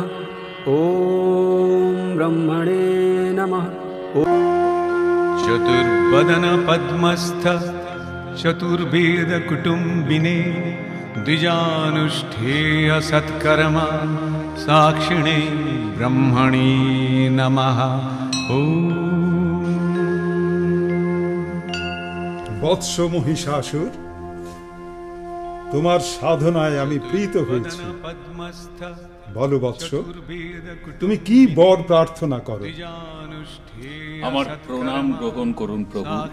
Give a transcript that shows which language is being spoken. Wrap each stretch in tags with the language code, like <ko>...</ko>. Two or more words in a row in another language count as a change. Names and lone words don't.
<sa>ওম ব্রহ্মণে নমঃ। চতুর্বদন পদ্মস্থ চতুর্বেদ কুটুম্বিনে দ্বিজানুষ্ঠেয় সৎকর্মা সাক্ষিণে ব্রহ্মণে নমঃ।</sa> <bn>বৎস মহিষাসুর, তোমার সাধনায় আমি প্রীত হয়েছি। বলো বৎস, তুমি কি বর প্রার্থনা করো? আমার প্রণাম গ্রহণ করুন প্রভু।</bn>